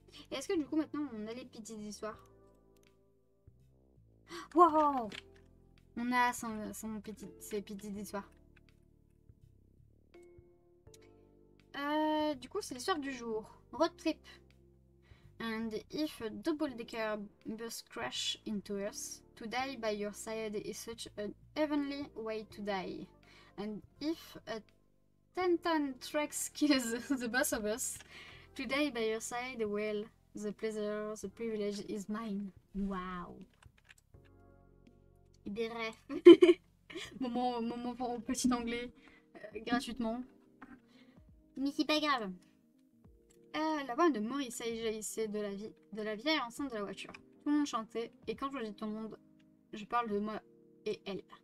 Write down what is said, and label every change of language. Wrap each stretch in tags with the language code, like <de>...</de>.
<fr>Et est-ce que du coup maintenant on a les petites histoires? Wow. On a ses petites histoires. Du coup, c'est l'histoire du jour.</fr> <en>Road trip. And if a double-decker bus crash into us, to die by your side is such an heavenly way to die. And if a 10-ton truck kills the both of us, to die by your side, well, the pleasure, the privilege is mine. Wow.</en> <fr>Bref. moment petit anglais. gratuitement. Mais c'est pas grave. La voix de Maurice jaillissait de la vieille enceinte de la voiture. Tout le monde chantait, et quand je dis tout le monde, je parle de moi et elle.</fr>